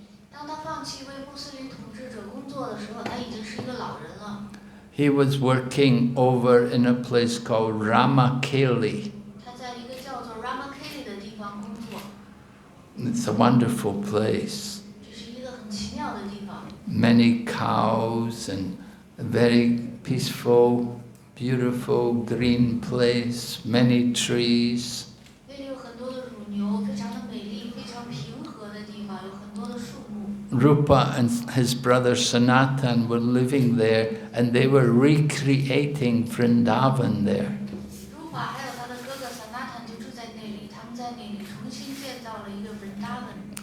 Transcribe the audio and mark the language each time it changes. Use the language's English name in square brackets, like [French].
[Chinese] 当他放弃为穆斯林统治者工作的时候，他已经是一个老人了。 [English] He was working over in a place called Ramakeli. [Chinese] 他在一个叫做 Ramakeli 的地方工作。 [English] It's a wonderful place. [Chinese] 这是一个很奇妙的地方。 [English] Many cows and a very peaceful, beautiful green place, many trees. [Chinese] 那里有很多的乳牛，非常的美丽，非常平和的地方，有很多的树木。 [English] Rupa and his brother Sanatan were living there, and they were recreating Vrindavan there. [Chinese] Rupa 还有他的哥哥 Sanatan 就住在那里，他们在那里重新建造了一个 Vrindavan。